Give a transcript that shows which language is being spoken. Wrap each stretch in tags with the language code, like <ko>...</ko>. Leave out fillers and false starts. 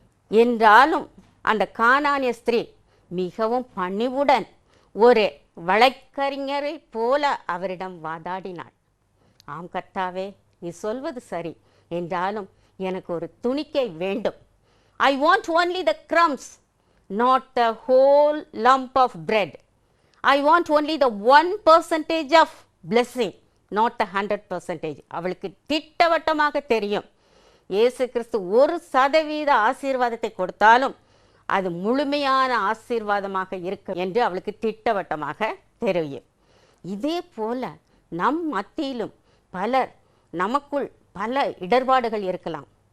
<ta>என்றாலும் அந்த கானானிய ஸ்திரீ மிகவும் பணிவுடன் ஒரு வழக்கறிஞரை போல அவரிடம் வாதாடினாள். ஆம் கர்த்தாவே, நீ சொல்வது சரி, என்றாலும் எனக்கு ஒரு துணிக்கை வேண்டும்.</ta> <en>I want only the crumbs, not the whole lump of bread. I want only the 1% of blessing, not the 100%.</en> <ta>அவளுக்கு திட்டவட்டமாக தெரியும், இயேசு கிறிஸ்து 1% ஆசீர்வாதத்தை கொடுத்தாலும் அது முழுமையான ஆசீர்வாதமாக இருக்கும் என்று அவளுக்கு திட்டவட்டமாக தெரியும். இதே போல நம் மத்தியிலும் பலர், நமக்குள் பல இடர்பாடுகள் இருக்கலாம்.</ta>